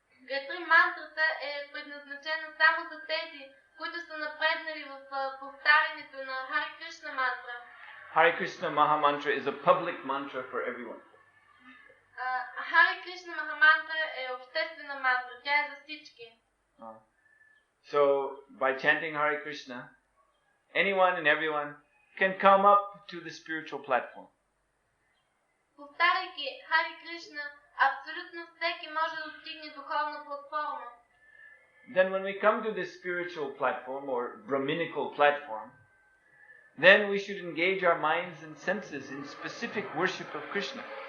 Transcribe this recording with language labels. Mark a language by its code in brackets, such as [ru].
[bg] Гайатри мантрата е предназначена само за тези, които са напреднали в повтарянето на Hare Krishna мантра. [en] Hare Krishna Mahamantra is a public mantra for everyone. [bg] Hare Krishna Mahamantра е обществена мантра, тя е за всички. [en] So, by chanting Hare Krishna, anyone and everyone can come up to the spiritual platform. [bg] Повтаряйки Hare Krishna, абсолютно всеки може да достигне духовна платформа. [en] Then when we come to this spiritual platform or Brahminical platform, then we should engage our minds and senses in specific worship of Krishna.